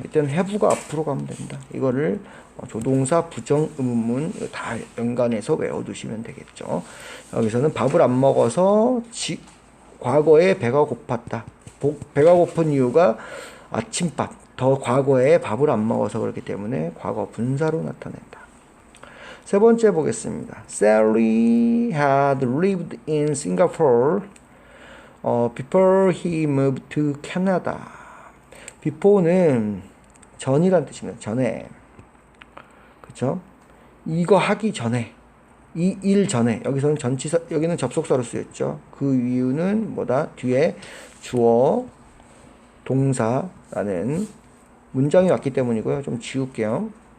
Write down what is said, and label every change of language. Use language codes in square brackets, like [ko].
[ko] 이때는 have가 앞으로 가면 됩니다. 이거를 조동사, 부정, 의문문 다 연관해서 외워두시면 되겠죠. 여기서는 밥을 안 먹어서 과거에 배가 고팠다. 배가 고픈 이유가 아침밥, 더 과거에 밥을 안 먹어서 그렇기 때문에 과거 분사로 나타낸다. 세 번째 보겠습니다. [en] Sally had lived in Singapore before he moved to Canada. [ko] before는 전이란 뜻입니다. 전에. 그쵸? 이거 하기 전에. 이 일 전에. 여기서는 전치사, 여기는 접속사로 쓰였죠. 그 이유는 뭐다? 뒤에 주어, 동사라는 문장이 왔기 때문이고요. 좀 지울게요.